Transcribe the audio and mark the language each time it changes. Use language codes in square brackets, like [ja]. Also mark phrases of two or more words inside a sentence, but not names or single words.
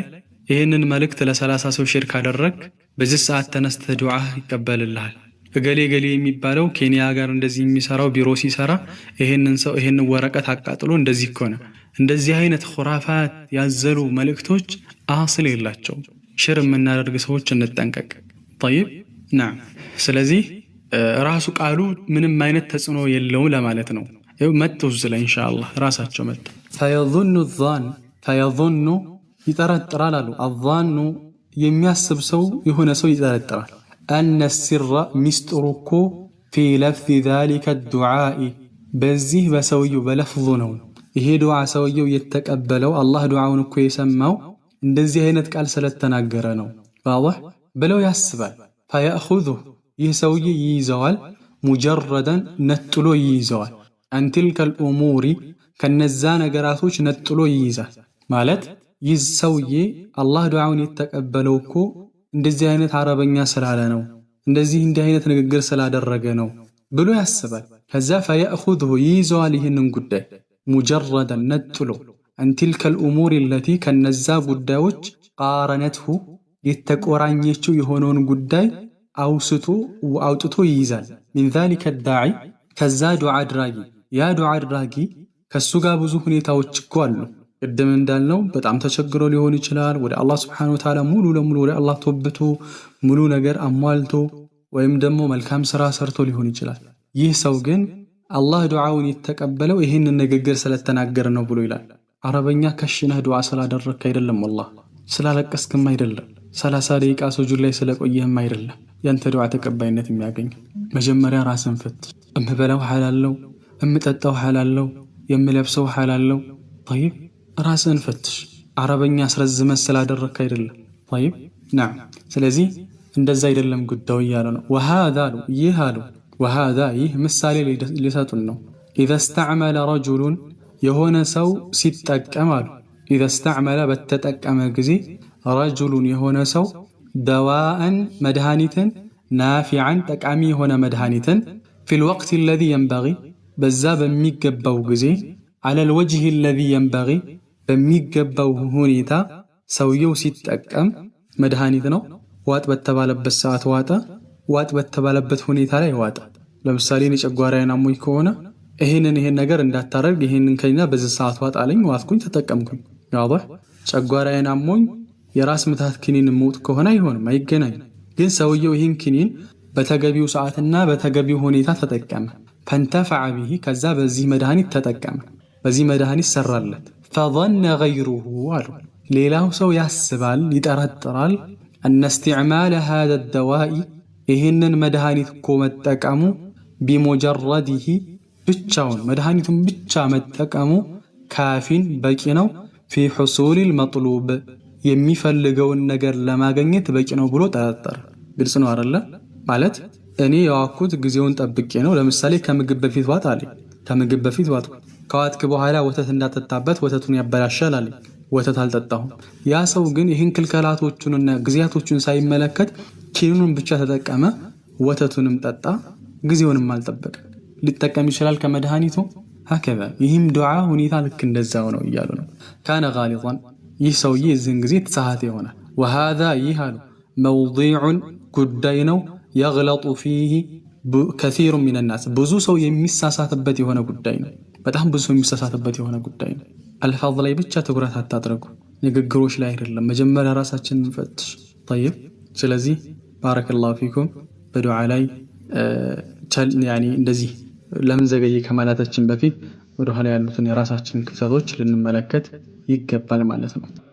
[am] ይሄንን መልእክት ለ30 ሰው ሼር ካደረክ በዚህ ሰዓት ተነስተ ዱዓ ይቀበልልሃል እገሌ ገሌ የሚባለው ኬንያ ጋር እንደዚህ የሚሰራው ቢሮ ሲሰራ ይሄንን ወረቀት አቃጥሎ እንደዚህ ከሆነ እንደዚህ አይነት ኹራፋት ያዘሉ መልእክቶች አስል የላቸው ሼር የምናደርግ ሰዎች እንጠንቀቅ [ar] طيب نعم [am] ስለዚህ ራሱ ቃሉ ምንም አይነት ተጽዕኖ የለውም ለማለት ነው መጥተው ዝለ ኢንሻአላህ ራሳቸው መጥ [ar] فيظن يترترال الظن [am] የሚያስብ ሰው የሆነ ሰው ይጠረጥራል [ar] ان السر مستركو في لفظ ذلك الدعاء [am] በዚህ በሰውየው በለፍዙ ነው ይሄ ዱዓ ሰውየው የተቀበለው አላህ ዱዓውን እኮ የሰማው እንደዚህ አይነት ቃል ስለተናገረ ነው واضح ብለው ያስባል فياخذه ይህ ሰውዬ ይይዘዋል مجردا ነጥሎ ይይዘዋል [ar] عن تلك الامور [am] ከነዛ ነገራቶች ነጥሎ ይይዛል ማለት ይህ ሰውዬ አላህ ዱዓውን የተቀበለው እኮ እንደዚህ አይነት አረበኛ ስላለ ነው እንደዚህ እንዲህ አይነት ንግግር ስላደረገ ነው ብሎ ያስባል ከዛ فياخذه ይይዘዋል ይህንን ጉዳይ مجردا ነጥሎ [ar] عن تلك الامور التي [am] ከነዛ ጉዳዮች قارنته የተቆራኘችው የሆነውን ጉዳይ አውጥቶ ይይዛል [ar] من ذلك الداعي [am] ከዛ ዱዓ አድራጊ ያ ዱዓ አድራጊ ከሱ ጋር ብዙ ሁኔታዎች እኮ አሉ ቅድም እንዳልነው በጣም ተቸግሮ ሊሆን ይችላል ወደ አላህ [ar] سبحانه وتعالى [am] ሙሉ ለሙሉ ወደ አላህ ተወብቶ ሙሉ ነገር አሟልቶ ወይም ደግሞ መልካም ስራ ሰርቶ ሊሆን ይችላል ይህ ሰው ግን አላህ ዱዓውን የተቀበለው ይሄንን ንግግር ስለተናገረ ነው ብሎ ይላል አረበኛ ከሽነህ ዱዓ ስላደረክ አይደለም والله ስላለቀስክም አይደለም 30 ደቂቃ ሱጁድ ላይ ስለቆየህም አይደለም ያንተ ዱዓ ተቀባይነት የሚያገኝ መጀመሪያ ራስን ፈትሽ እምበላው ሐላል ነው እምጠጣው ሐላል ነው የምለብሰው ሐላል ነው طيب ራስን ፈትሽ አረበኛ አስረዝመ ስላደረክ አይደለም [ar] طيب نعم [am] ስለዚህ እንደዛ አይደለም ጉዳዩ ያለ ነው وهذا ይሃሉ وهذا ይህ ምሳሌ ሊሰጡን ነው [ar] اذا استعمل رجل [am] የሆነ ሰው ሲጠቀም አሉ [ar] اذا استعمل [am] በተጠቀመ ጊዜ رجل የሆነ ሰው دواء መድኃኒትን نافعا ጠቃሚ የሆነ መድኃኒትን [ar] في الوقت الذي ينبغي [am] በዛ በሚገባው ጊዜ [ar] على الوجه الذي ينبغي [am] በሚገባው ሁኔታ ሰውየው ሲጠቀም መድኃኒት ነው ዋጥ በተባለበት ሰዓት ዋጣ ዋጥ በተባለበት ሁኔታ ላይ ዋጣ ለምሳሌ ጨጓራዬን አሞኝ ከሆነ ይሄንን ነገር እንዳታረግ ይሄንን ከኛ በዚህ ሰዓት ዋጣ አለኝ ዋጥኩኝ ተጠቀምኩኝ ያውባ ጨጓራዬን አሞኝ የራስ ምታት ክኒን ሞት ከሆነ አይሆንም አይገናኝ ግን ሰውየው ይሄን ክኒን በተገቢው ሰዓትና በተገቢው ሁኔታ ተጠቀመ [ar] فانتفع به [am] ከዛ በዚህ መድኃኒት ተጠቀመ በዚህ መድኃኒት ሰራለት [ar] فظن غيره [am] አሉ ሌላው ሰው ያስባል ይጠረጥራል [ar] ان استعمال هذا الدواء [am] ይሄንን መድኃኒት እኮ መጠቀሙ بمجرده ብቻውን መድኃኒቱን ብቻ መጠቀሙ ካፊን በቂ ነው [ar] في حصول المطلوب [am] የሚፈልገውን ነገር ለማግኘት በቂ ነው ብሎ ጠረጠረ ግልጽ ነው አይደለ ማለት እኔ ያዋኩት ጊዜውን ጠብቄ ነው ለምሳሌ ከምግብ በፊት ዋጥ አለኝ ከምግብ በፊት ዋጥኩ ከዋጥክ በኋላ ወተት እንዳጠጣበት ወተቱን ያበላሻል አለኝ ወተት አልጠጣሁም ያ ሰው ግን ይህን ክልከላቶቹንና ግዚያቶቹን ሳይመለከት ኪኑን ብቻ ተጠቀመ ወተቱንም ጠጣ ጊዜውንም አልጠበቀ ሊጠቀም ይችላል ከመድኃኒቱ هكذا ይህም ዱዓ ሁኔታ ልክ እንደዛው ነው ይያሉ ነው ካነ غالطا ይህ ሰውዬ እዚህን ጊዜ ተሳሃተ ይሆናል وهذا ይሃሉ موضوع ጉዳይ ነው [ar] يغلط فيه كثير من الناس [am] ብዙ ሰው የሚሳሳተበት የሆነ ጉዳይ ነው በጣም ብዙ ሰው የሚሳሳተበት የሆነ ጉዳይ ነው አልፋዝ ላይ ብቻ ትኩረት አታድርጉ ንግግሮች ላይ አይደለም መጀመሪያ ራሳችንን እንፈትሽ طيب ስለዚህ [ar] بارك الله فيكم [am] በዱዓ ላይ يعني እንደዚህ ለምን ዘገየ ከማለታችን በፊት ወደ ኋላ ያሉትን የራሳችን ክፍተቶች ልንመለከት ይገባል ማለት ነው